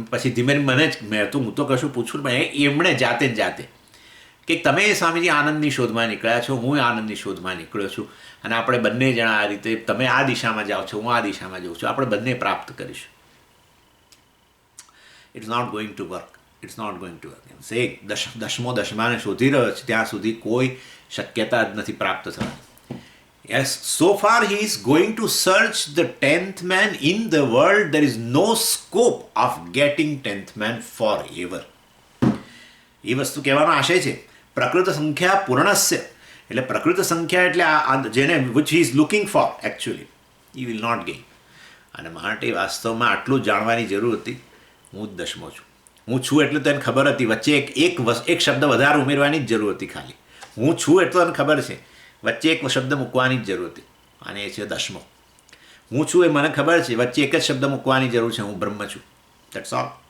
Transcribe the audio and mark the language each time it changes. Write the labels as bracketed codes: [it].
[gu] પછી ધીમે મને જ હું તો કશું પૂછું પણ એમણે જાતે કે તમે સ્વામીજી આનંદની શોધમાં નીકળ્યા છો, હું આનંદની શોધમાં નીકળ્યો છું, અને આપણે બંને જણા આ રીતે, તમે આ દિશામાં જાઓ છો, હું આ દિશામાં જાઉં છું, આપણે બંને પ્રાપ્ત કરીશું. [en] It's not going to work. It's not going to work. Say [gu] દસમો દશમાને શોધી રહ્યો છે ત્યાં સુધી કોઈ શક્યતા જ નથી પ્રાપ્ત થવાની. [en] Yes, so far he is going to search the 10th man in the world. There is no scope of getting 10th man forever. [gu] એ વસ્તુ કહેવાનો આશય છે. પ્રકૃત સંખ્યા પૂર્ણસ્ય, એટલે પ્રકૃત સંખ્યા એટલે જેને [en] which he is looking for actually, he will not gain. [gu] અને માટે વાસ્તવમાં આટલું જાણવાની જરૂર હતી. હું જ દસમો છું. હું છું એટલે તો એને ખબર હતી, વચ્ચે એક શબ્દ વધારે ઉમેરવાની જ જરૂર હતી. ખાલી હું છું એટલું એને ખબર છે, વચ્ચે એક શબ્દ મૂકવાની જ જરૂર હતી, અને એ છે દસમો. હું છું એ મને ખબર છે, વચ્ચે એક જ શબ્દ મૂકવાની જરૂર છે, હું બ્રહ્મ છું. [en] That's all.